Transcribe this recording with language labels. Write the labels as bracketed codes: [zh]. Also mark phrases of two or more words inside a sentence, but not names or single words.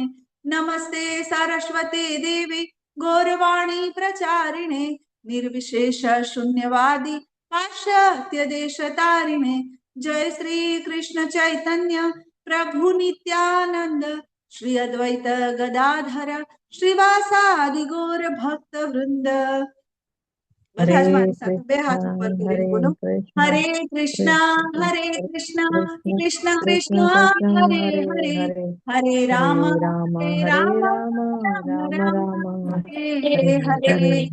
[sa] नमस्ते सरस्वते देवी गौरवाणी प्रचारिणे निर्विशेष शून्यवादी पाश्चात्य देशतारिणे. जय श्री कृष्ण चैतन्य प्रभु नित्यानंद श्री अद्वैत गदाधर श्रीवासादि गौर भक्त वृंद. [gu] બધા જ મારી સાથે બે હાથ ઉપર કરીને બોલો, હરે કૃષ્ણ કૃષ્ણ કૃષ્ણ હરે હરે, હરે રામ હરે રામ રામ રામ હરે હરે.